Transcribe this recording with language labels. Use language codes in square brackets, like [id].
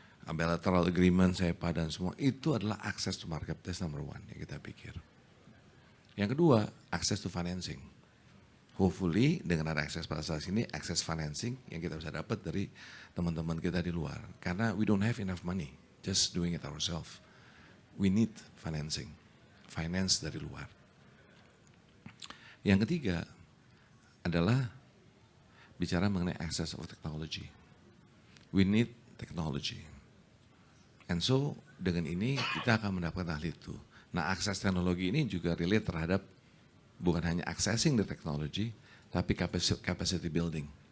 [en] Bilateral agreement, SEPA [id] dan semua, itu adalah [en] access to market, that's number one [id] yang kita pikir. Yang kedua, [en] access to financing. Hopefully [id] dengan ada akses pasar sini, access financing yang kita bisa dapat dari teman-teman kita di luar. [en] Karena we don't have enough money, just doing it ourselves. We need financing, finance [id] dari luar. Yang ketiga adalah bicara mengenai access of technology. [en] We need technology. And so [id] dengan ini kita akan mendapatkan hal itu. Nah akses teknologi ini juga relate terhadap bukan hanya [en] accessing the technology, [id] tapi [en] capacity building.